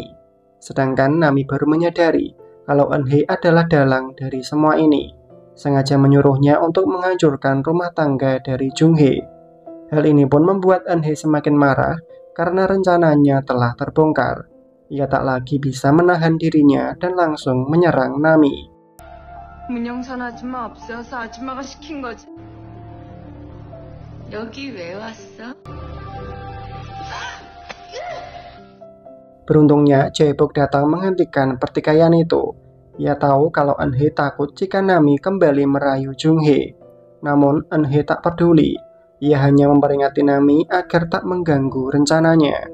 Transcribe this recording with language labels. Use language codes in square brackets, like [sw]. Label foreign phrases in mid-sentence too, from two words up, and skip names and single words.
[id] Sedangkan Nami baru menyadari kalau Eun-hye adalah dalang dari semua ini. Sengaja menyuruhnya untuk menghancurkan rumah tangga dari Jung-hye. Hal ini pun membuat Eun-hye semakin marah karena rencananya telah terbongkar. Ia tak lagi bisa menahan dirinya dan langsung menyerang Nami. [ko] 문영선 아줌마 없어서 아줌마가 시킨 거지. 여기 왜 왔어? [id] Beruntungnya, Jae-bok datang menghentikan pertikaian itu. Ia tahu kalau Eun-hye takut jika Nami kembali merayu Jung-hye. Namun, Eun-hye tak peduli. Ia hanya memperingati Nami agar tak mengganggu rencananya.